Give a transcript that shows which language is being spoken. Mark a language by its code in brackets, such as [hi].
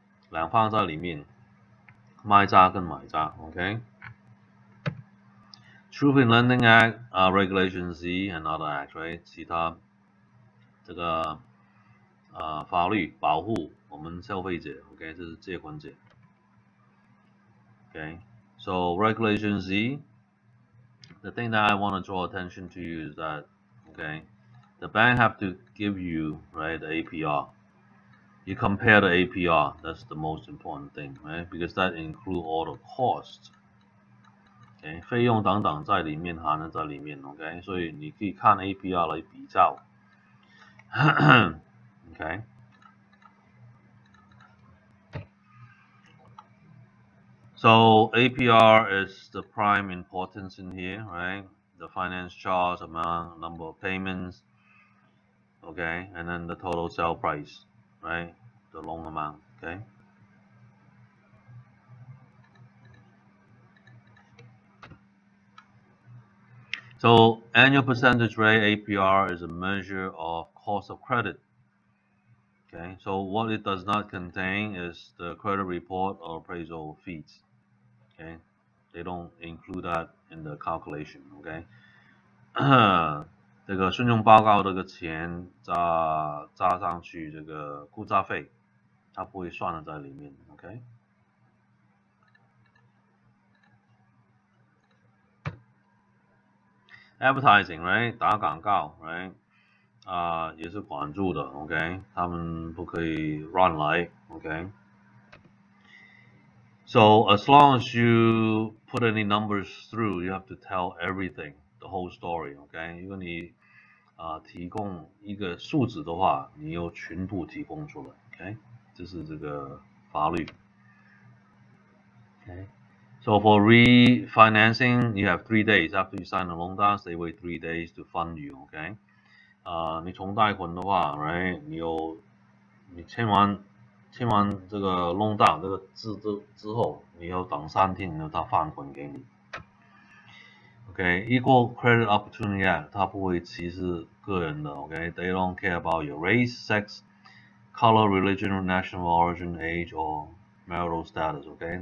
[zh] 两方在里面，卖家跟买家 ，OK? [en] Truth in Lending Act, Regulation Z and other acts, right? [zh] 其他这个法律保护我们消费者 ，OK？这是借款者 ，OK？ [en] So Regulation Z, the thing that I want to draw attention to you is that, okay, the bank have to give you, right, the APR. You compare the APR, that's the most important thing, right? Because that include all the costs. [zh] Okay, 费用等等在里面含在里面 ，OK？ 所以你可以看 APR 来比较。 [en] Okay. So APR is the prime importance in here, right? The finance charge amount, number of payments, okay, and then the total sale price, right? The loan amount, okay? So annual percentage rate APR is a measure of cost of credit. Okay, so what it does not contain is the credit report or appraisal fees. Okay, they don't include that in the calculation. Okay. [zh] 这个信用报告这个钱加上去这个估价费，它不会算在里面 ，OK？ Advertising, right？ 打广告 ，right？ 也是管住的 ，OK？他们不可以乱来 ，OK？ [en] So as long as you put any numbers through, you have to tell everything, the whole story, OK？ [zh] 如果你提供一个数字的话，你要全部提供出来 ，OK？这是这个法律 ，OK？ [en] So for refinancing, you have 3 days after you sign the loan down. They wait 3 days to fund you, OK？ [zh] 你重贷款的话 ，right？ 你签完这个 loan down 这个字之后，你要等3天，然后他放款给你。 [en] OK，Equal Credit Opportunity Act， [zh] 它不会歧视个人的 [en] ，OK？They don't care about your race, sex, color, religion, national origin, age or marital status, OK？